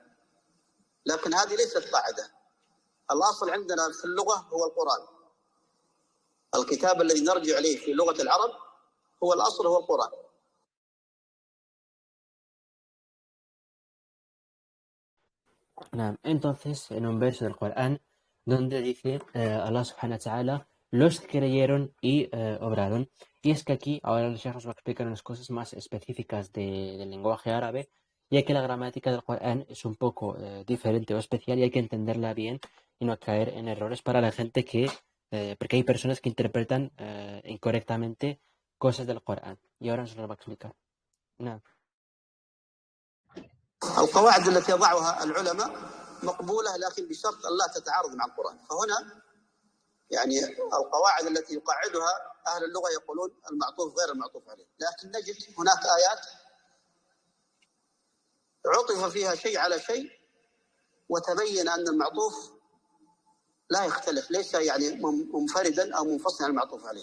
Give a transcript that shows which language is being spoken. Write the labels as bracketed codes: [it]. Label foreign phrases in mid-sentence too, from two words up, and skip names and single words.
[ar] لكن هذه ليست قاعدة. الأصل عندنا في اللغة هو القرآن. الكتاب الذي نرجع إليه في لغة العرب هو الأصل هو القرآن. نعم. [es] Entonces, en un verso del Corán, donde dice [ar] الله سبحانه وتعالى, [es] los que creyeron y obraron. Y es que aquí, ahora el Sheikh nos va a explicar unas cosas más específicas del lenguaje árabe, ya que la gramática del Corán es un poco diferente o especial y hay que entenderla bien y no caer en errores para la gente porque hay personas que interpretan incorrectamente cosas del Corán. Y ahora nos lo va a explicar. [ar] نعم. القواعد التي يضعها العلماء مقبولة لكن بشرط أن لا تتعارض مع القرآن. فهنا يعني القواعد التي يقعدها أهل اللغة يقولون المعطوف غير المعطوف عليه، لكن نجد هناك آيات عطف فيها شيء على شيء وتبين أن المعطوف لا يختلف، ليس يعني منفردا أو منفصلا عن المعطوف عليه.